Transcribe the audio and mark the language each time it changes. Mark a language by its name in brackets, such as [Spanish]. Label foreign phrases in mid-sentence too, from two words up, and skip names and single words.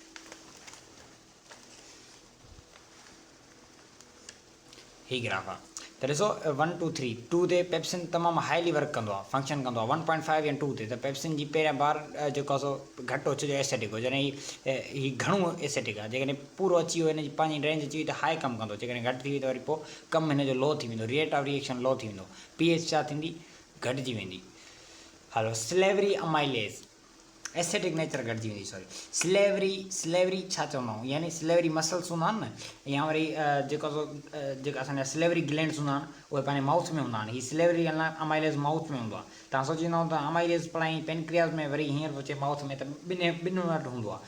[Sindhi] हीअ ग्राफ आहे त ॾिसो 1 2 3, 2 ते पेप्सिन तमामु [English] highly work [Sindhi] कंदो आहे, फंक्शन कंदो आहे। 1.5 या 2 ते त पेप्सिन जी पहिरियां बार जेको आहे सो घटि अचिजो एसिडिक हो, जॾहिं हीउ घणो एसिडिक आहे, जेकॾहिं पूरो अची वियो हिन जी पंहिंजी रेंज अची वई त हाई कमु कंदो, जेकॾहिं घटि थी वई त वरी पोइ कमु हिन जो लो थी वेंदो, [English] rate of reaction low [Sindhi] थी वेंदो, pH छा थींदी घटिजी वेंदी। हलो [English] salivary amylase, acidic nature [Sindhi] घटिजी वेंदी, [English] sorry salivary [Sindhi] छा चवंदा आहियूं, यानी [English] salivary muscles [Sindhi] हूंदा आहिनि न, या वरी जेको जेका असांजा [English] salivary glands [Sindhi] हूंदा आहिनि उहे पंहिंजे माउथ में हूंदा आहिनि। हीअ [English] salivary amylase [Sindhi] माउथ में हूंदो आहे। तव्हां सोचींदा त अमाइलेज पढ़ाई पेनक्रियाज़ में, वरी हींअर अचे माउथ में, त ॿिनि वटि हूंदो आहे।